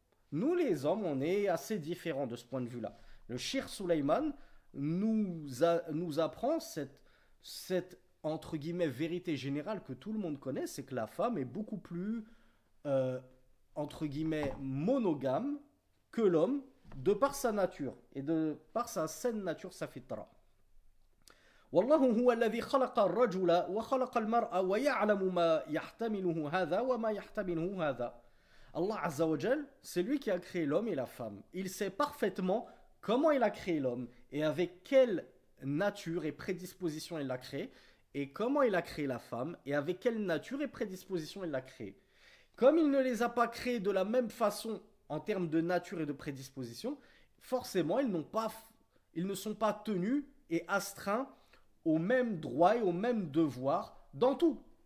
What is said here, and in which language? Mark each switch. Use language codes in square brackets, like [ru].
[fr] Nous, les hommes, on est assez différents de ce point de vue-là. Le Shir Suleiman nous apprend cette, entre guillemets, vérité générale que tout le monde connaît, c'est que la femme est beaucoup plus, euh, entre guillemets, monogame que l'homme, de par sa nature et de par sa saine nature, sa fitra. [ar] والله هو الذي خلق الرجل وخلق المرأة ويعلم ما يحتمله هذا وما يحتمله هذا. [fr] Allah Azza wa Jal, c'est lui qui a créé l'homme et la femme. Il sait parfaitement comment il a créé l'homme et avec quelle nature et prédisposition il l'a créé, et comment il a créé la femme et avec quelle nature et prédisposition il l'a créé. Comme il ne les a pas créés de la même façon en termes de nature et de prédisposition, forcément ils ne sont pas tenus et astreints aux mêmes droits et aux mêmes devoirs dans tout.